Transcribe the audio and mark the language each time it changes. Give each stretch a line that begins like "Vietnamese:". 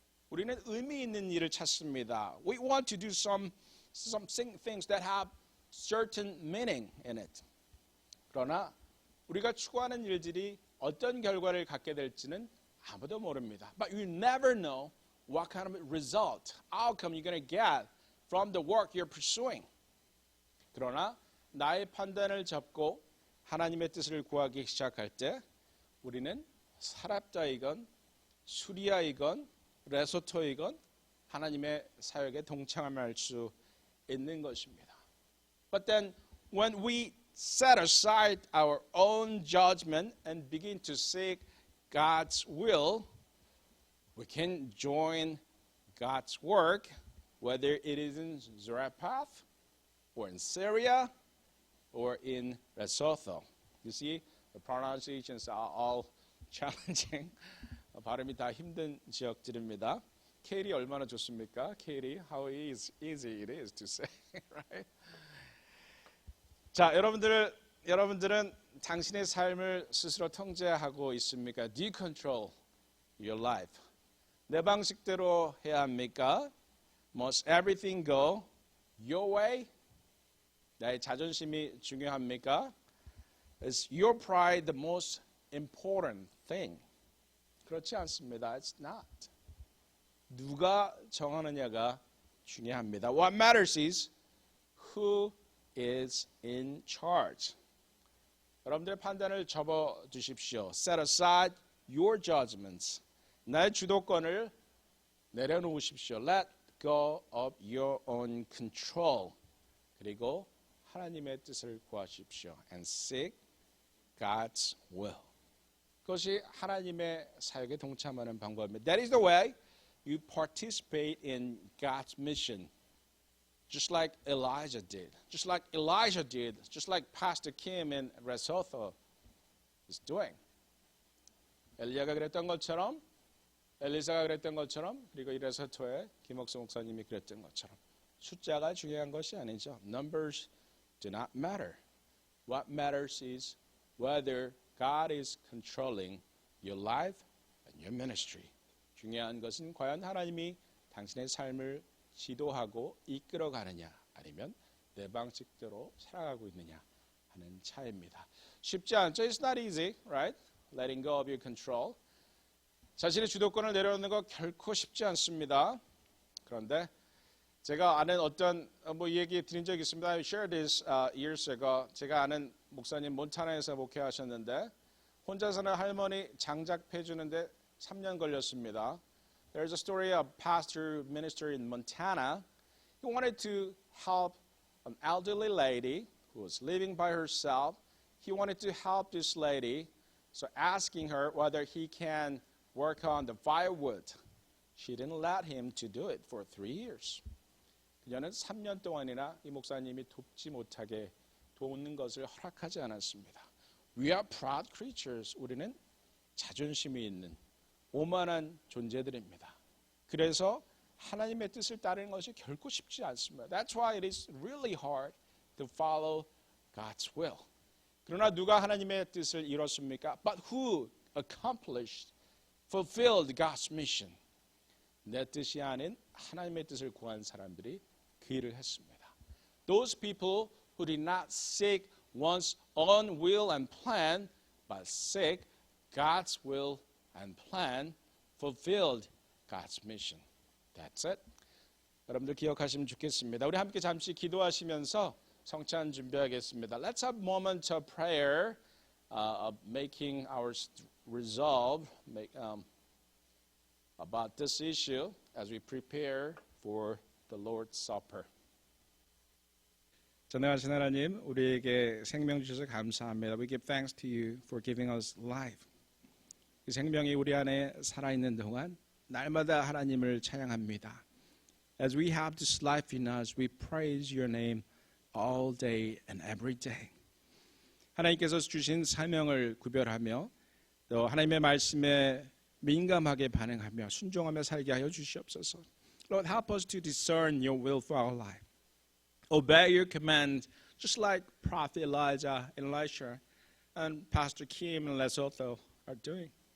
Korean: 우리는 의미 있는 일을 찾습니다.
English: We want to do some things that have certain meaning in it.
Korean: 그러나 우리가 추구하는 일들이 어떤 결과를 갖게 될지는 아무도 모릅니다.
English: But you never know what kind of result, outcome you're going to get from the work you're pursuing.
Korean: 그러나 나의 판단을 접고 하나님의 뜻을 구하기 시작할 때 우리는 사랍자이건 수리아이건 레소토이건 하나님의 사역에 동참할 수 있는 것입니다.
English: But then when we set aside our own judgment and begin to seek God's will, we can join God's work, whether it is in Zarephath or in Syria or in Lesotho. You see, the pronunciations are all challenging.
Korean: 발음이 다 힘든 지역들입니다. 케일이 얼마나 좋습니까?
English: 케일이 how easy it is to say, right?
Korean: 자, 여러분들은 당신의 삶을 스스로 통제하고 있습니까?
English: Do you control your life?
Korean: 내 방식대로 해야 합니까?
English: Must everything go your way?
Korean: 나의 자존심이 중요합니까?
English: Is your pride the most important thing?
Korean: 그렇지 않습니다.
English: It's not.
Korean: 누가 정하느냐가 중요합니다.
English: What matters is who is in charge.
Korean: 여러분들의 판단을 접어두십시오.
English: Set aside your judgments.
Korean: 나의 주도권을 내려놓으십시오.
English: Let go of your own control.
Korean: 그리고 하나님의 뜻을 구하십시오.
English: And seek God's will.
Korean: 그것이 하나님의 사역에 동참하는 방법입니다.
English: That is the way you participate in God's mission. Just like Elijah did. Just like Elijah did. Just like Pastor Kim in Lesotho is doing.
Korean: 엘리야가 그랬던 것처럼 엘리사가 그랬던 것처럼 그리고 이 레소토의 김옥수 목사님이 그랬던 것처럼 숫자가 중요한 것이 아니죠.
English: Numbers do not matter. What matters is whether God is controlling your life and your ministry.
Korean: 중요한 것은 과연 하나님이 당신의 삶을 지도하고 이끌어가느냐 아니면 내 방식대로 살아가고 있느냐 하는 차이입니다. 쉽지 않죠?
English: It's not easy, right? Letting go of your control.
Korean: 자신의 주도권을 내려놓는 거 결코 쉽지 않습니다. 그런데 제가 아는 어떤 얘기 드린 적이 있습니다.
English: I shared this years ago.
Korean: 제가 아는 목사님 몬타나에서 목회하셨는데 혼자 사는 할머니 장작패 주는데 3년 걸렸습니다.
English: There's a story of a pastor minister in Montana. He wanted to help an elderly lady who was living by herself. He wanted to help this lady, so asking her whether he can work on the firewood. She didn't let him to do it for 3 years.
Korean: 그녀는 3년 동안이나 이 목사님이 돕지 못하게 돕는 것을 허락하지 않았습니다.
English: We are proud creatures.
Korean: 우리는 자존심이 있는 오만한 존재들입니다. 그래서 하나님의 뜻을 따르는 것이 결코 쉽지 않습니다.
English: That's why it is really hard to follow God's will.
Korean: 그러나 누가 하나님의 뜻을 이뤘습니까?
English: But who accomplished, fulfilled God's mission?
Korean: 내 뜻이 아닌 하나님의 뜻을 구한 사람들이 그 일을 했습니다.
English: Those people who did not seek one's own will and plan, but seek God's will and plan, fulfilled God's mission. That's it.
Korean: 여러분들 기억하시면 좋겠습니다. 우리 함께 잠시 기도하시면서 성찬 준비하겠습니다.
English: Let's have a moment of prayer, of making our resolve about this issue as we prepare for the Lord's Supper.
Korean: 전능하신 하나님, 우리에게 생명 주셔서 감사합니다.
English: We give thanks to you for giving us life.
Korean: 그 생명이 우리 안에 살아있는 동안 날마다 하나님을 찬양합니다.
English: As we have this life in us, we praise your name all day and every day.
Korean: 하나님께서 주신 사명을 구별하며 또 하나님의 말씀에 민감하게 반응하며 순종하며 살게 하여 주시옵소서.
English: Lord, help us to discern your will for our life. Obey your command, just like Prophet Elijah and Elisha and Pastor Kim and Lesotho are doing.